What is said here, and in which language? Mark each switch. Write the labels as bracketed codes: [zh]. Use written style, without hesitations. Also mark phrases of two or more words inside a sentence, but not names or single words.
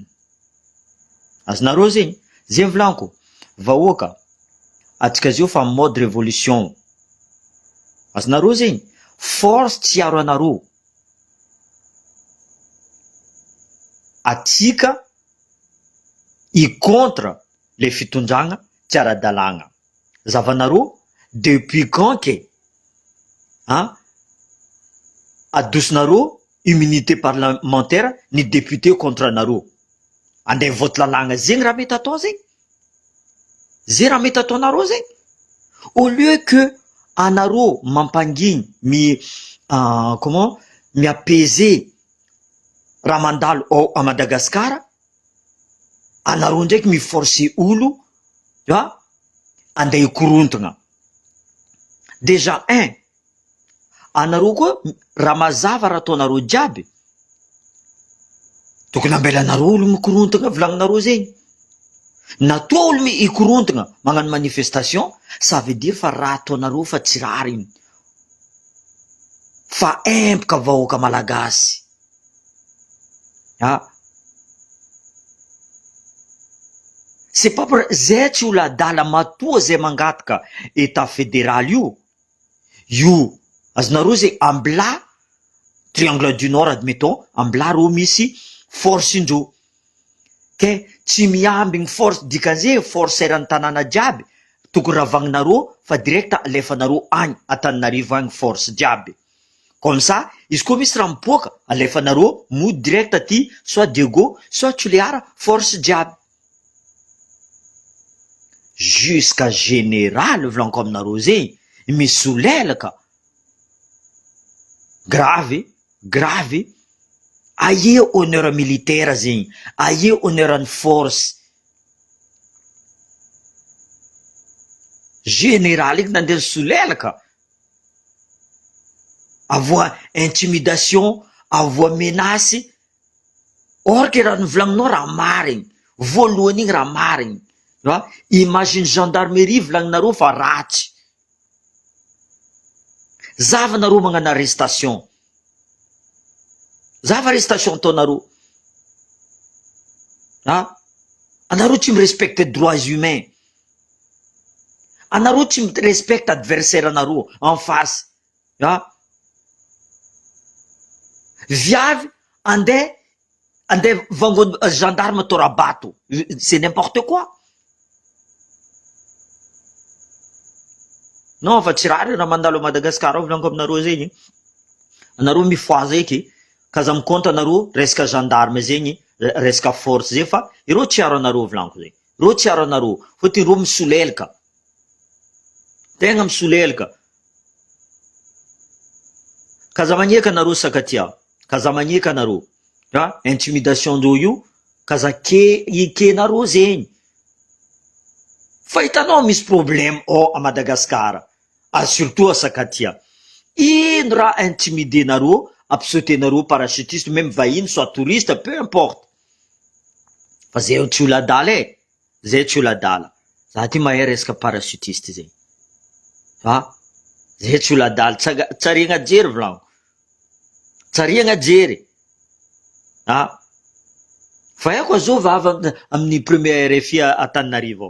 [mg] Azonareo zegny, zegny volaniko, vahoaka, atsika zio fa [fr] mode révolution. [mg] Azonareo zegny, force tsy hiaro anareo. Atsika i-contre le fitondragna tsy ara-dalàgna. Zavanareo [fr] depuis quand [mg] ke adosonareo [fr] immunité parlementaire [mg] ny député contre anareo. Andeha vote lalàgna zegny raha mety atao zegny. Zay raha mety ataonareo zegny. [fr] Au lieu que [mg] anareo mampangigny mi-apaiser raha mandalo ao à Madagasikara, anareo ndraiky miforcer olo andeha hikorontagna. Déjà anareo koa raha mazava raha ataonareo jiaby, tokony ambelanareo olo mikorontagna volagninareo zegny. Natoa olo hikorontagna magnano manifestation, [fr] ça veut dire [mg] fa raha ataonareo fa tsy rariny, fa empaka vahoaka malagasy. [fr] C'est pas pour [mg] zay tsy olo adala matoa zay mangataka [fr] état fédéral [mg] io azonareo zay ambla [fr] triangle du nord admettons, [mg] ambla reo misy force indreo ke tsy miambigny force. Dikan'izay force eran'ny tanàna jiaby tokony ravagninareo fa direct alefanareo agny Antananarivo agny force jiaby. [fr] Comme ça, [mg] izy koa misy raha mipoaka, alefanareo mody direct aty, soit Diego, soit Toliara, force jiaby. [fr] Jusqu'à général [mg] volaniko aminareo zegny, misolelaka. Grave. Aie [fr] honneur militaire [mg] zegny, aie honneur an'ny force. Général eky nandeha solelaka. Avoa intimidation, avoa menace. [fr] Or que [mg] raha novolagninao raha marigny, voalohany igny raha marigny. Imagine gendarmerie volagninareo fa ratsy. Zavanareo magnano arrestation. Zava arrestation ataonareo. Anareo tsy mirespecte [fr] droits humains. [mg] Anareo tsy mirespecte adversaire anareo [fr] en face. [mg] Viavy andeha vangony gendarme atao rabato. [fr] C'est n'importe quoi. Non, [mg] fa tsy rary raha mandalo a Madagasikara ao volaniko aminareo zegny. Anareo mifoaza eky, kaza mikonto anareo resaka gendarme zegny, resaka force zegny, fa ireo tsy aro anareo volaniko zegny. Ireo tsy aro anareo, fôtony ireo misolelaka. Tegna misolelaka. kaza magneka anareo sakatia, kaza magneka anareo, intimidation ndreo io kaza ikenareo zegny. Fa hitanao misy [fr] problème à Madagascar, surtout à Sakatia. [mg] Ino raha intimidenareo, ampisaotenareo parachutiste, même vahiny [fr] soit touriste, peu importe. [mg] Fa zay tsy oladala zay tsy oladala. Za ty mahay resaka parachutiste zegny. Zay tsy oladala, tsariagna jery volagno. Tsariagna jery. Fa eko azo vava amin'ny premier RFI Antananarivo.